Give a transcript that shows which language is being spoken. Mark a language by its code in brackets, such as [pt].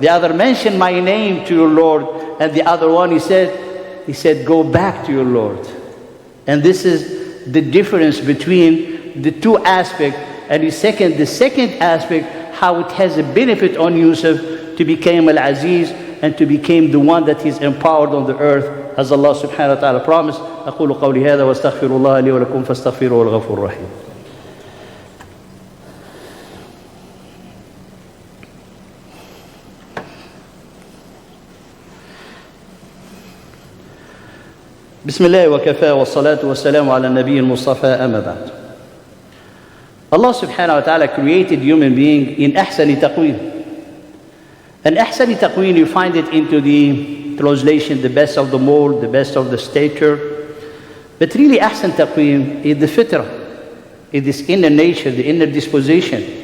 [en] The other mentioned my name to your Lord. And the other one, he said, go back to your Lord. And this is the difference between the two aspects. And the second aspect, how it has a benefit on Yusuf to become Al-Aziz and to become the one that is empowered on the earth, as Allah subhanahu wa ta'ala promised. [ar] أقول قولي هذا واستغفر الله لي ولكم فاستغفروه الغفور الرحيم. بسم الله وكفى والصلاة والسلام على النبي المصطفى أما بعد. [en] Allah subhanahu wa ta'ala created human being in [ar] أحسن تقويم. [en] And [ar] أحسن تقويم, [en] you find it into the translation, the best of the mold, the best of the stature. But really [ar] أحسن تقويم [en] is the fitrah. It is inner nature, the inner disposition.